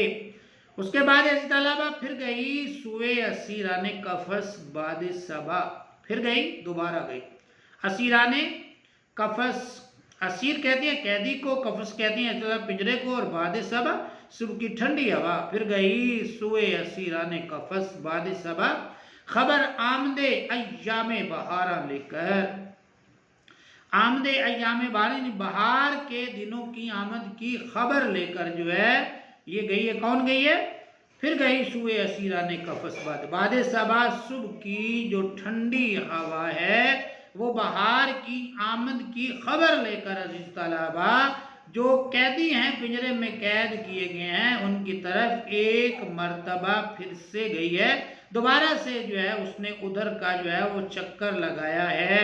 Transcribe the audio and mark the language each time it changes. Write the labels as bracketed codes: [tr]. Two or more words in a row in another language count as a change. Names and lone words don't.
[ur] اس کے بعد ایسی طلبہ پھر گئی سوئے اسیران قفس باد صبا، پھر گئی، دوبارہ گئی اسیران قفس، اسیر کہتے ہیں قیدی کو، قفس کہتے ہیں اس طرح پنجرے کو، اور باد صبا صبح کی ٹھنڈی ہوا، پھر گئی سوئے اسیران قفس باد صبا، خبر آمد ایام بہاراں لے کر، آمد ایام بہار یعنی بہار کے دنوں کی آمد کی خبر لے کر جو ہے یہ گئی ہے۔ کون گئی ہے؟ پھر گئی سوئے اسیران قفس باد صبا، صبح کی جو ٹھنڈی ہوا ہے وہ بہار کی آمد کی خبر لے کر عزیز طلبہ جو قیدی ہیں، پنجرے میں قید کیے گئے ہیں، ان کی طرف ایک مرتبہ پھر سے گئی ہے، دوبارہ سے جو ہے اس نے ادھر کا جو ہے وہ چکر لگایا ہے۔